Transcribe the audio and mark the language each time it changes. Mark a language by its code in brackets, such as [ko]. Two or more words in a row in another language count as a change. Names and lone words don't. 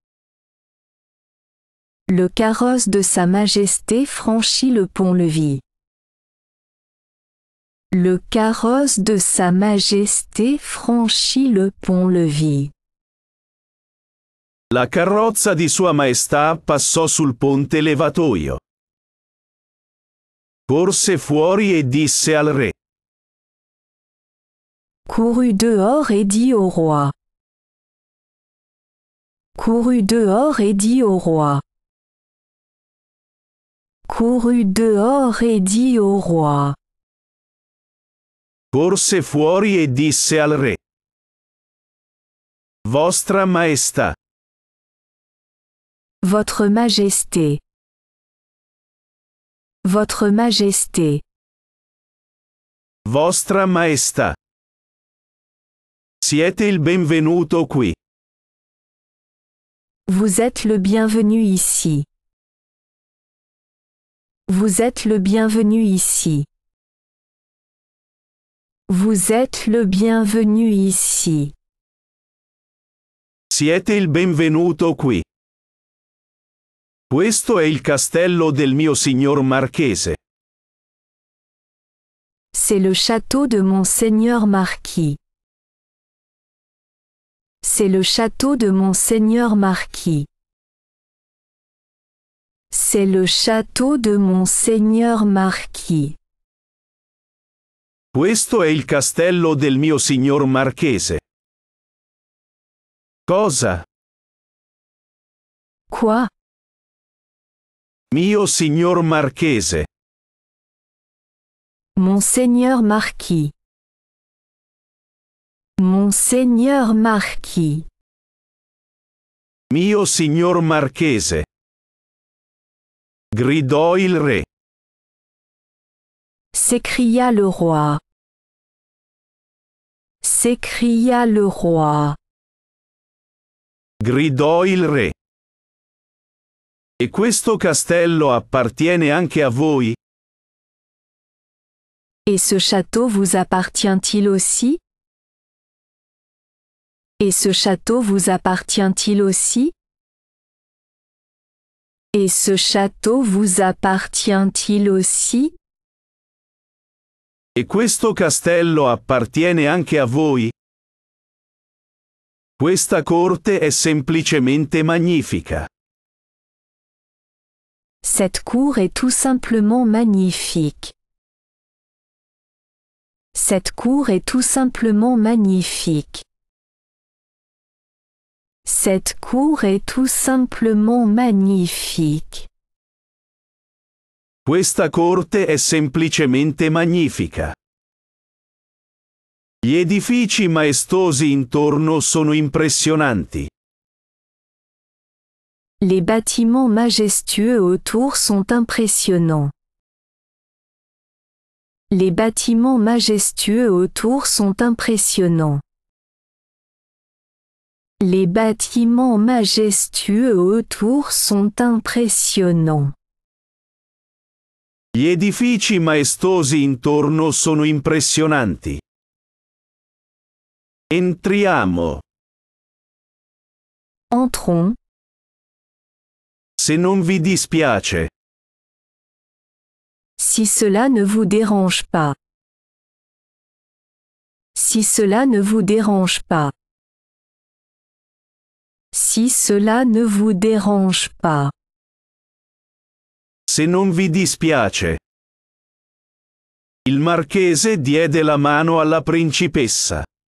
[fr] Le carrosse de Sa Majesté franchit le pont-levis. Le carrosse de Sa Majesté franchit le pont-levis. [it] La carrozza di Sua Maestà passò sul ponte levatoio. Corse fuori e disse al re. [fr] Courut dehors et dit au roi. Courut dehors et dit au roi. Courut dehors et dit au roi. [it] Corse fuori e disse al re. Vostra Maestà. [fr] Votre Majesté. Votre Majesté. [it] Vostra Maestà. Siete il benvenuto qui. [fr] Vous êtes le bienvenu ici. Vous êtes le bienvenu ici. Vous êtes le bienvenu ici. [it] Siete il benvenuto qui. Questo è il castello del mio signor marchese. [fr] C'est le château de mon seigneur marquis. C'est le château de mon seigneur marquis. C'est le château de mon seigneur marquis. [it] Questo è il castello del mio signor marchese. Cosa? [fr] Quoi? [it] Mio signor marchese. [fr] Mon seigneur marquis. Mon seigneur marquis. [it] Mio signor marchese. Gridò il re. [fr] S'écria le roi. S'écria le roi. [it] Gridò il re. E questo castello appartiene anche a voi? [fr] Et ce château vous appartient-il aussi? Et ce château vous appartient-il aussi? Et ce château vous appartient-il aussi? [it] E questo castello appartiene anche a voi? Questa corte è semplicemente magnifica. [fr] Cette cour est tout simplement magnifique. Cette cour est tout simplement magnifique. Cette cour est tout simplement magnifique. [it] Questa corte è semplicemente magnifica. Gli edifici maestosi intorno sono impressionanti. [fr] Les bâtiments majestueux autour sont impressionnants. Les bâtiments majestueux autour sont impressionnants. Les bâtiments majestueux autour sont impressionnants. [it] Gli edifici maestosi intorno sono impressionanti. Entriamo. [fr] Entrons, [it] Se non vi dispiace. [fr] si cela ne vous dérange pas. Si cela ne vous dérange pas. Si cela ne vous dérange pas. [it] Se non vi dispiace. Il marchese diede la mano alla principessa.